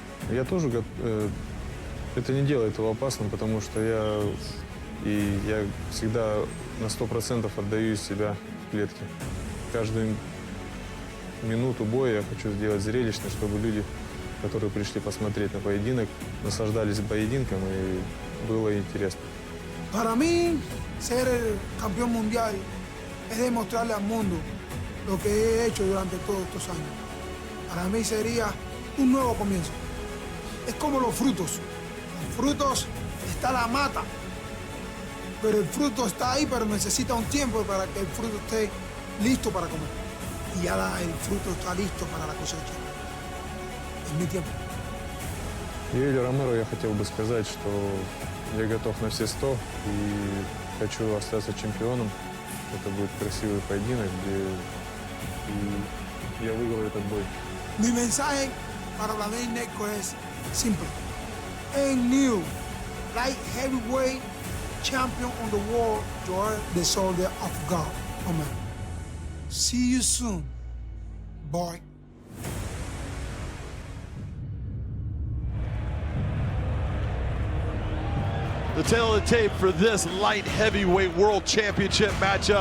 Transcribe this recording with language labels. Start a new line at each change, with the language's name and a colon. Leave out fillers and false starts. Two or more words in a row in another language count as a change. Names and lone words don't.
Russian: Я тоже это не делает его опасным, потому что я всегда на 100% отдаю из себя в клетке. Каждую минуту боя я хочу сделать зрелищно, чтобы люди, которые пришли posмотреть на поединок, наслаждались поединком и было интересно.
Spanish: Para mí, ser el campeón mundial es demostrarle al mundo lo que he hecho durante todos estos años. Para mí sería un nuevo comienzo. Es como los frutos. Los frutos está la mata, pero el fruto está ahí, pero necesita un tiempo para que el fruto esté listo para comer. Y ya el fruto está listo para la cosecha. Es mi tiempo.
Russian: Yoel Romero я хотел бы сказать, что я готов на все 100 и хочу остаться чемпионом. Это будет красивый поединок, где я выиграю этот бой.
Spanish: Mi mensaje para Vadim Nemkov es simple.
English: A new light heavyweight champion on the world, Yoel, the soldier of God. Amen. See you soon, boy. The tail of the tape for this light heavyweight world championship matchup.